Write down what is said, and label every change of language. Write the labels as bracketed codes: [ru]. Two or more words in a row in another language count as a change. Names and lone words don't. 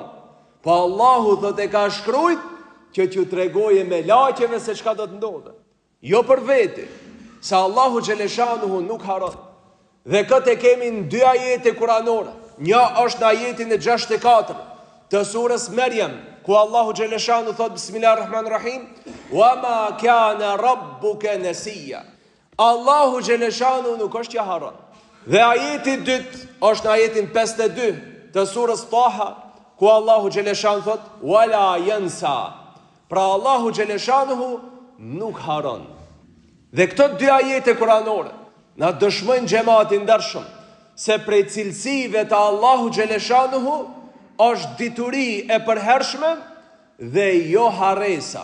[sq] Po Allahu thot e ka shkruajt që t'ju tregoje me laqeve se çka do të ndodhe. Jo për veti, se Allahu Gjeleshanuhu nuk haron. Dhe këtë e kemi në 2 ajete kuranore. Një është në ajetin e 64 të surës Maryam, ku Allahu Gjeleshanu thot [ar] بسم الله الرحمن الرحيم وما كان ربك نسيا. [sq] Allahu Gjeleshanu nuk është që haron. Dhe ajeti 2 është në ajetin 52 të surës Taha, ku Allahu Gjeleshanu thot [ar] ولا ينسى. [sq] Pra Allahu Gjeleshanuhu nuk haron. Dhe këto 2 ajete kuranore na dëshmojnë xhamatin ndershëm se prej cilësive të Allahu Gjeleshanuhu është dituri e përhershme dhe jo haresa.